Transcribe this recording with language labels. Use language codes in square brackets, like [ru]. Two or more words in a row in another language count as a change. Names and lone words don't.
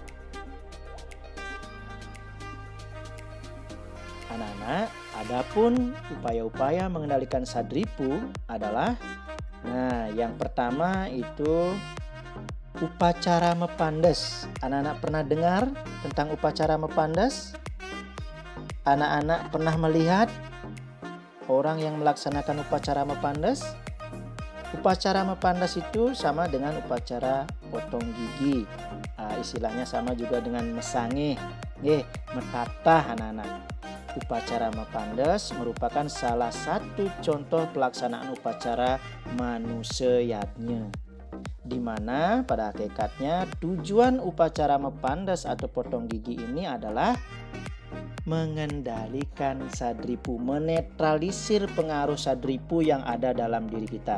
[id] Anak-anak, adapun upaya-upaya mengendalikan Sadripu adalah yang pertama itu upacara mepandes. Anak-anak pernah dengar tentang upacara mepandes? Anak-anak pernah melihat orang yang melaksanakan upacara mepandes? Upacara mepandes itu sama dengan upacara potong gigi. Istilahnya sama juga dengan mesangeh, metatah anak-anak. Upacara mepandes merupakan salah satu contoh pelaksanaan upacara manuseyatnya, di mana pada hakikatnya tujuan upacara mepandes atau potong gigi ini adalah mengendalikan Sadripu, menetralisir pengaruh Sadripu yang ada dalam diri kita.